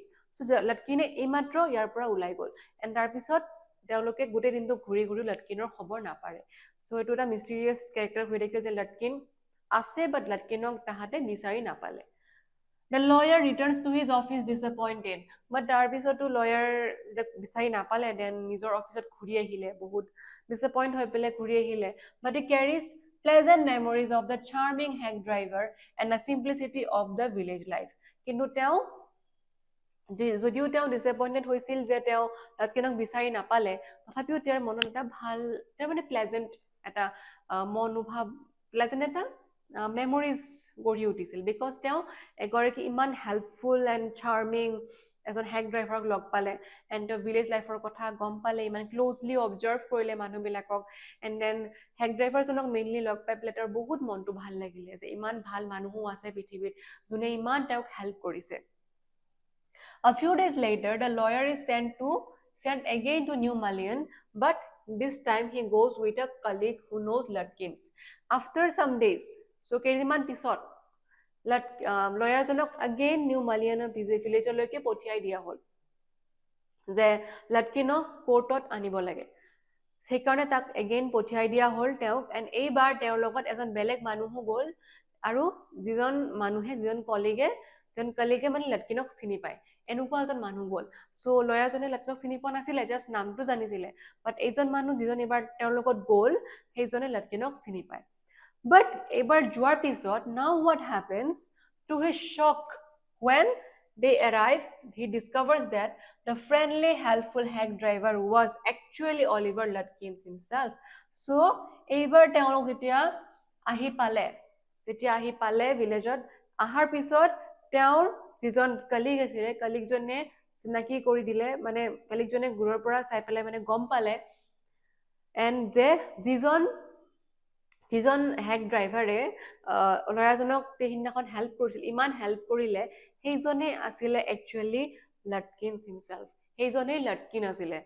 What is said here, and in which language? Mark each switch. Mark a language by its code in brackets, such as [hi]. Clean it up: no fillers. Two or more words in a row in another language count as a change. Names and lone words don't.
[as] চ' লাটকিনে এইমাত্ৰ ইয়াৰ পৰা ওলাই গ'ল, এণ্ড তাৰপিছত তেওঁলোকে গোটেই দিনটো ঘূৰি ঘূৰি লাটকিনৰ খবৰ নাপাৰে। চ' এইটো এটা মিষ্টেৰিয়াছ কেৰেক্টাৰ হৈ থাকিল যে লাটকিন আছে বাট লাটকিনক তাহাঁতে বিচাৰি নাপালে। [en] The lawyer returns to his office disappointed, but [as] তাৰপিছতো lawyer যেতিয়া বিচাৰি নাপালে দেন নিজৰ অফিচত ঘূৰি আহিলে, বহুত ডিসএপইণ্ট হৈ পেলাই ঘূৰি আহিলে, [en] but he carries pleasant memories of the charming hack driver and the simplicity of the village life. [as] কিন্তু তেওঁ যদিও তেওঁ ডিসএপইণ্টেড হৈছিল যে তেওঁ লাটকিনক বিচাৰি নাপালে, তথাপিও তেওঁৰ মনত এটা ভাল, তেওঁৰ মানে প্লেজেণ্ট এটা মনোভাৱ, প্লেজেণ্ট এটা মেমৰিজ গঢ়ি উঠিছিল, বিকজ তেওঁ এগৰাকী ইমান [en] helpful and charming [as] এজন [en] hack driver [as] লগ পালে, এণ্ড তেওঁ [en] village life [as] কথা গম পালে, ইমান [en] closely observe [as] কৰিলে মানুহবিলাকক, [en] and then hack driver mainly [as] লগ পাই পেলাই তেওঁৰ বহুত মনটো ভাল লাগিলে যে ইমান ভাল মানুহো আছে পৃথিৱীত যোনে ইমান তেওঁক হেল্প কৰিছে। [en] A few days later, the lawyer is sent again to New Malian, but this time he goes with a colleague who knows Lutkins. After some days, so [as] কেইদিনমান পিছত লয়াৰজনক again নিউ মালিয়ানৰ ভিলেজলৈকে পঠিয়াই দিয়া হ'ল যে লাটকিনক কোৰ্টত আনিব লাগে। সেইকাৰণে তাক এগেইন পঠিয়াই দিয়া হ'ল তেওঁক, এণ্ড এইবাৰ তেওঁৰ লগত এজন বেলেগ মানুহো গ'ল, আৰু যিজন কলিগে মানে লাটকিনক চিনি পায় এনেকুৱা এজন মানুহ গ'ল। চ' লয়াৰজনে লাটকিনক চিনি পোৱা নাছিলে, জাষ্ট নামটো জানিছিলে, বাট এইজন মানুহ যিজন এইবাৰ তেওঁৰ লগত গ'ল সেইজনে লাটকিনক চিনি পায়। [en] But [as] এইবাৰ যোৱাৰ পিছত [en] now what happens, to his shock, when they arrive he discovers that the friendly helpful hack driver was actually Oliver Lutkins himself. [as] So এইবাৰ তেওঁলোক যেতিয়া আহি পালে ভিলেজত, আহাৰ পিছত তেওঁৰ যিজন কলিগ আছিলে কলিগজনে চিনাকি কৰি দিলে, মানে কলিগজনে দূৰৰ পৰা চাই পেলাই মানে গম পালে এণ্ড যে যিজন [en] hack driver [as] ল'ৰাজনক সেইদিনাখন হেল্প কৰিছিল, ইমান হেল্প কৰিলে, সেইজনে আছিলে [en] actually Lutkins himself, [as] সেইজনেই লাটকিন আছিলে।